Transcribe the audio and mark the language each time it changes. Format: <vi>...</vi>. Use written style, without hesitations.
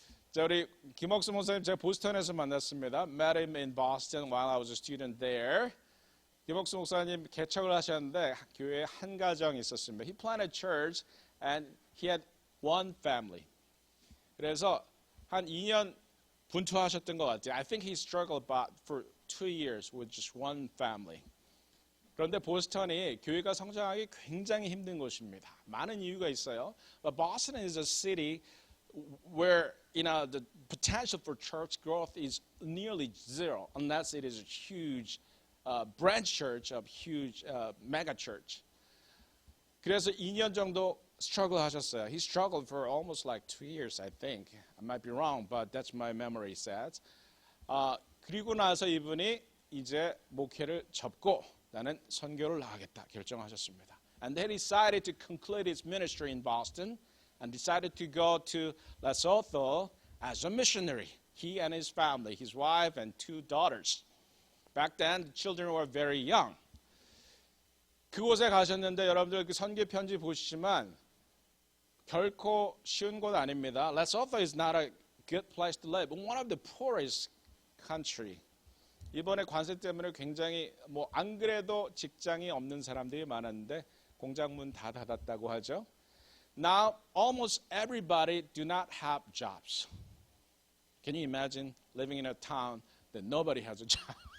<ko>자, 우리 김옥수 목사님 제가 보스턴에서 만났습니다.</ko> <en>Met him in Boston while I was a student there.</en> <ko>김옥수 목사님 개척을 하셨는데 교회에 한 가정이 있었습니다.</ko> <en>He planted a church and he had one family.</en> <ko>그래서 한 2년 분투하셨던 것 같아요.</ko> <en>I think he struggled about for 2 years with just one family.</en> <ko>그런데 보스턴이 교회가 성장하기 굉장히 힘든 곳입니다. 많은 이유가 있어요.</ko> <en>But Boston is a city where the potential for church growth is nearly zero unless it is a huge branch church of huge mega church.</en> <ko>그래서 2년 정도 struggle 하셨어요.</ko> <en>He struggled for almost like 2 years, I think. I might be wrong, but that's my memory says.</en> <ko>그리고 나서 이분이 이제 목회를 접고 나는 선교를 나가겠다 결정하셨습니다.</ko> <en>And then he decided to conclude his ministry in Boston and decided to go to Lesotho as a missionary. He and his family, his wife and 2 daughters. Back then, the children were very young.</en> <ko>그곳에 가셨는데 여러분들 그 선교 편지 보시지만 결코 쉬운 곳 아닙니다.</ko> <en>Lesotho is not a good place to live. One of the poorest country.</en> <ko>이번에 관세 때문에 굉장히 안 그래도 직장이 없는 사람들이 많았는데 공장 문 다 닫았다고 하죠.</ko> <en>Now, almost everybody do not have jobs. Can you imagine living in a town that nobody has a job?</en>